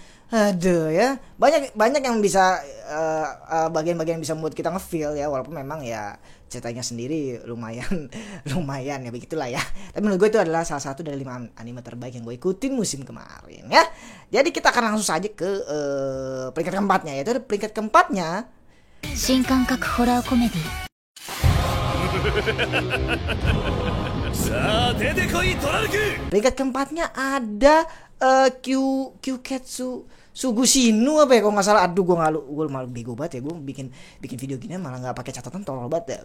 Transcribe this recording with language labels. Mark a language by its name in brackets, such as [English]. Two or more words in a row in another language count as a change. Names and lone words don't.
[Indonesian] Aduh ya, banyak yang bisa bagian-bagian yang bisa membuat kita ngefeel ya, walaupun memang ya ceritanya sendiri lumayan ya, begitulah ya. Tapi menurut gue itu adalah salah satu dari 5 anime terbaik yang gue ikutin musim kemarin ya. Jadi kita akan langsung saja ke peringkat keempatnya, yaitu peringkat keempatnya [Japanese] 新感覚ホラーコメディ。 [Indonesian] Peringkat keempatnya ada Kyuketsu Sugushinu apa ya kalau nggak salah. Aduh, gue malu bego banget ya, gue bikin video gini malah nggak pakai catatan, tolol banget ya.